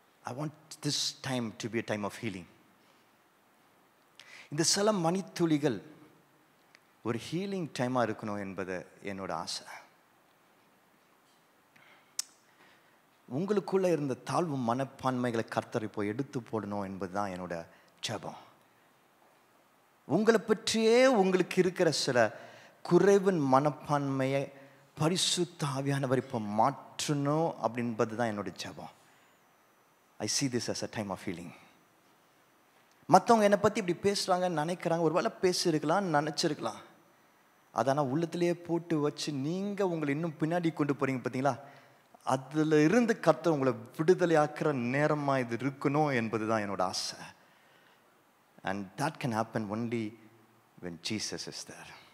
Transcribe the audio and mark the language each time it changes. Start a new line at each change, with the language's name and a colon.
English: I want this time to be a time of healing.
Tamil: இந்த சில மணித்துளிகள் ஒரு healing டைமாக இருக்கணும் என்பது என்னோட ஆசை. உங்களுக்குள்ளே இருந்த தாழ்வு மனப்பான்மைகளை கர்த்தர் இப்போ எடுத்து போடணும் என்பது தான் என்னோட ஜெபம். உங்களை பற்றியே உங்களுக்கு இருக்கிற சில குறைவின் மனப்பான்மையை பரிசுத்த ஆவியானவர் இப்போ மாற்றணும் அப்படின்பது தான் என்னோட ஜெபம்.
English: I see this as a time of healing.
Tamil: மற்றவங்க என்னை பற்றி இப்படி பேசுகிறாங்கன்னு நினைக்கிறாங்க. ஒரு வேளை பேசியிருக்கலாம், நினச்சிருக்கலாம். அதனால் உள்ளத்திலேயே போட்டு வச்சு நீங்கள் உங்களை இன்னும் பின்னாடி கொண்டு போகிறீங்க பார்த்தீங்களா? அதில் இருந்து கர்த்தர் உங்களை விடுதலை ஆக்கிற நேரமாக இது இருக்கணும் என்பது தான் என்னோட ஆசை.
English: And that can happen only when Jesus is there.